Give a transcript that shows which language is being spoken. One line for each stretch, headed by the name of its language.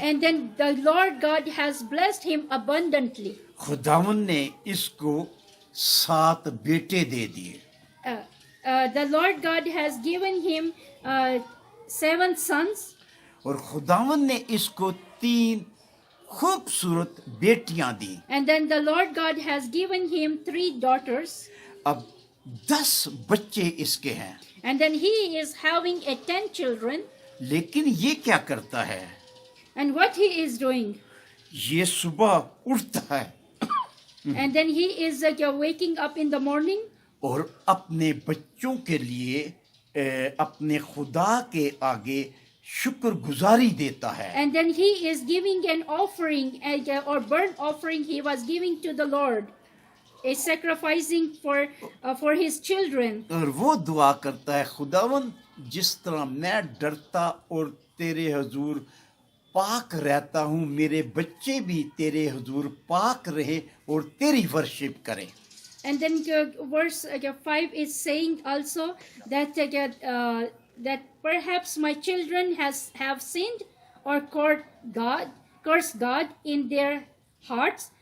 English: And then the Lord God has blessed him abundantly.
Hindi: खुदावंद ने इसको 7 बेटे दे दिए।
English: The Lord God has given him 7 sons.
Hindi: और खुदावंद ने इसको 3 खूबसूरत बेटियां दी।
English: And then the Lord God has given him 3 daughters.
Hindi: अब 10 बच्चे इसके हैं।
English: And then he is having 10 children.
Hindi: लेकिन ये क्या करता है?
English: And what he is doing?
Hindi: ये सुबह उठता है
English: And then he is waking up in the morning.
Hindi: और अपने बच्चों के लिए अपने खुदा के आगे शुक्रगुजारी देता है।
English: And then he is giving an offering or burnt offering he was giving to the Lord, a sacrificing for his children.
Hindi: और वो दुआ करता है, खुदावन जिस तरह मैं डरता और तेरे हुजूर पाक रहता हूँ, मेरे बच्चे भी तेरे हुजूर पाक रहे और तेरी वर्शिप करें।
English: And then verse 5 is saying also that that perhaps my children have sinned or cursed God in their hearts.